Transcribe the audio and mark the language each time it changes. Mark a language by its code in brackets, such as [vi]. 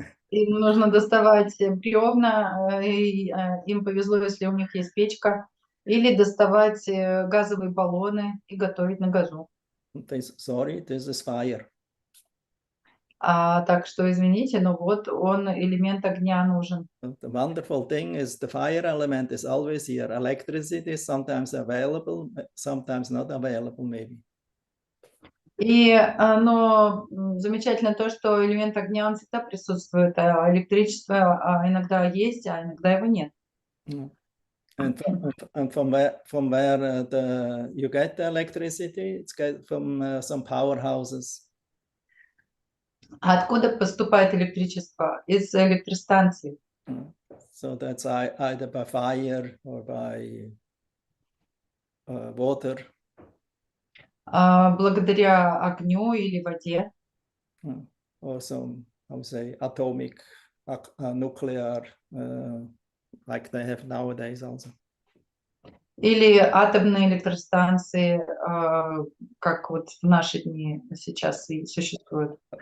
[ru] Им нужно доставать бревна, и им повезло, если у них есть печка, или доставать газовые баллоны и готовить на газу. [en] Sorry, this is fire. [ru] Так что извините, но вот он, элемент огня нужен. [en] The wonderful thing is the fire element is always here. Electricity is sometimes available, sometimes not available, maybe. [ru] Но замечательно то, что элемент огня, он всегда присутствует, а электричество иногда есть, а иногда его нет. [en] And from where you get the electricity, it's from some powerhouses. [ru] А откуда поступает электричество? Из электростанций. [en] So that's either by fire or by water. [ru] Благодаря огню или воде. [en] Or some, I would say, atomic, nuclear, like they have nowadays also. [ru] Или атомные электростанции, как вот в наши дни сейчас и существуют.